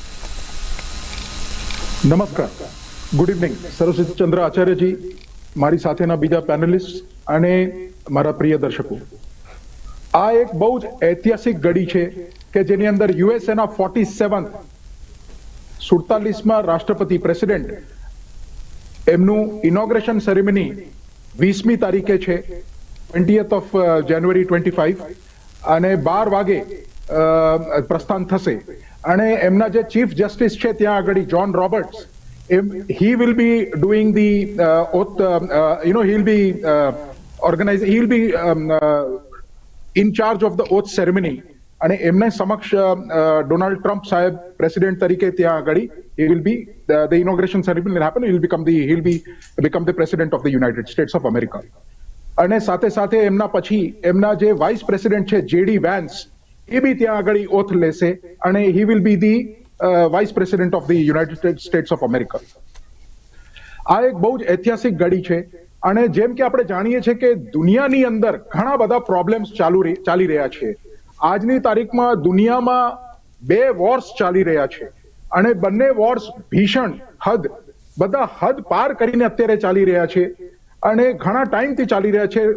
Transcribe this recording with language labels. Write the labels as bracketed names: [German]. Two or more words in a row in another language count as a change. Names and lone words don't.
[Gujarati] નમસ્કાર, [English] good evening [Gujarati] સરસ્વતી ચંદ્ર આચાર્યજી, મારી સાથેના બીજા પેનલિસ્ટ અને મારા પ્રિય દર્શકો. આ એક બહુ જ ઐતિહાસિક ઘડી છે કે જેની અંદર યુએસએના 47માં રાષ્ટ્રપતિ પ્રેસિડેન્ટ એમનું [English] inauguration ceremony [Gujarati] 20મી તારીખે છે, [English] 20th of January 25, [Gujarati] અને 12 વાગે પ્રસ્થાન થશે. અને એમના જે ચીફ જસ્ટિસ છે ત્યાં આગળ જોન રોબર્ટ્સ, [English] he will be doing the oath, he will be in charge of the oath ceremony. [Gujarati] અને એમને સમક્ષ ડોનાલ્ડ ટ્રમ્પ સાહેબ પ્રેસિડેન્ટ તરીકે ત્યાં આગળ [English] he will be the inauguration ceremony will happen. He will become the president of the United States of America. [Gujarati] અને સાથે સાથે એમના પછી એમના જે [English] vice president [Gujarati] છે જેડી વેન્સ, એ બી ત્યાં આગળ ઓથ લેશે અને [English] he will be the vice president of the United States of America. [Gujarati] આ એક બહુ જ ઐતિહાસિક ઘડી છે. અને જેમ કે આપણે જાણીએ છીએ કે દુનિયાની અંદર ઘણા બધા પ્રોબ્લેમ્સ ચાલી રહ્યા છે. આજની તારીખમાં દુનિયામાં 2 વોર્સ ચાલી રહ્યા છે અને બંને વોર્સ ભીષણ બધા હદ પાર કરીને અત્યારે ચાલી રહ્યા છે અને ઘણા ટાઈમથી ચાલી રહ્યા છે.